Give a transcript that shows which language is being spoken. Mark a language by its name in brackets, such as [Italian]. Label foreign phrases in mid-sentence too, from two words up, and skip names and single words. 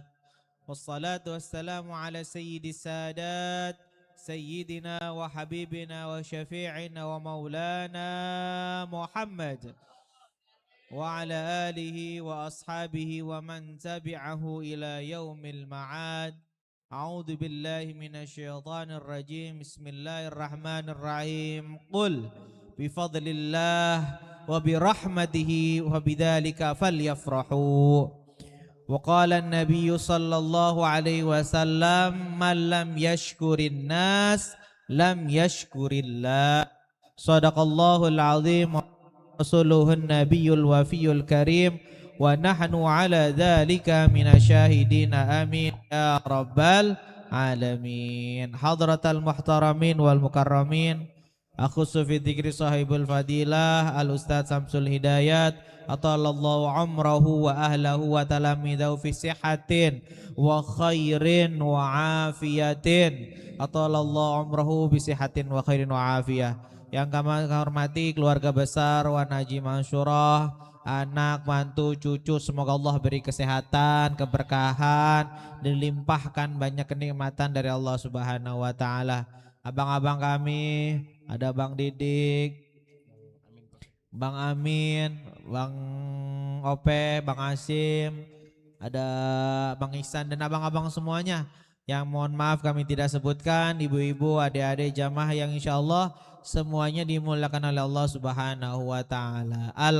[Arabic] والصلاة والسلام على سيد السادات سيدنا وحبيبنا وشفيعنا ومولانا محمد وعلى آله وأصحابه ومن تبعه إلى يوم المعاد. أعوذ بالله من الشيطان الرجيم. Bismillahirrahmanirrahim. قل بفضل الله وبرحمته وبذلك فليفرحوا. وقال النبي صلى الله عليه وسلم من لم يشكر الناس لم يشكر الله. صدق الله العظيم. رسوله النبي الوفي الكريم. ونحن على ذلك من الشاهدين آمين يا رب العالمين. حضرات المحترمين والمكرمين، أخص في ذكر صاحب الفضيلة الأستاذ سمسول هدايت أطال الله عمره وأهله وتلاميذه في صحة وخير وعافية. أطال الله عمره بصحة وخير وعافية. [Indonesian] Yang kami hormati keluarga besar Wanaji Mansyurah, anak, mantu, cucu, semoga Allah beri kesehatan, keberkahan, dilimpahkan banyak kenikmatan dari Allah [Arabic] سبحانه وتعالى. [Indonesian] Abang-abang kami, ada Bang Didik, Bang Amin, Bang Ope, Bang Asim, ada Bang Ihsan dan abang-abang semuanya yang mohon maaf kami tidak sebutkan, ibu-ibu, adik-adik jamaah yang insyaallah semuanya dimuliakan oleh Allah [Arabic] سبحانه وتعالى.